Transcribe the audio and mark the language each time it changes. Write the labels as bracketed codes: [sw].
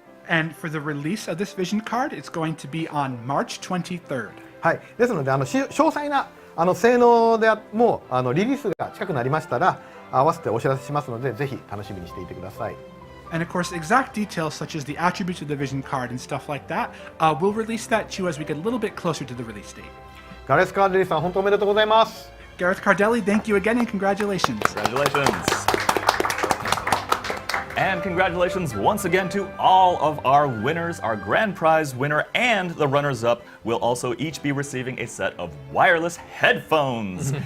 [en] And for the release of this vision card, it's going to be on March 23rd. [ja] はい、ですので詳細な性能でもリリースが近くなりましたら合わせてお知らせしますのでぜひ楽しみにしていてください。 [en] And of course, exact details such as the attributes of the vision card and stuff like that, we'll release that to you as we get a little bit closer to the release date. [ja] ガレス・カーデリさん、本当おめでとうございます。 [en] Gareth Cardelli, thank you again and congratulations. Congratulations. And congratulations once again to all of our winners. Our grand prize winner and the runners-up will also each be receiving a set of wireless headphones.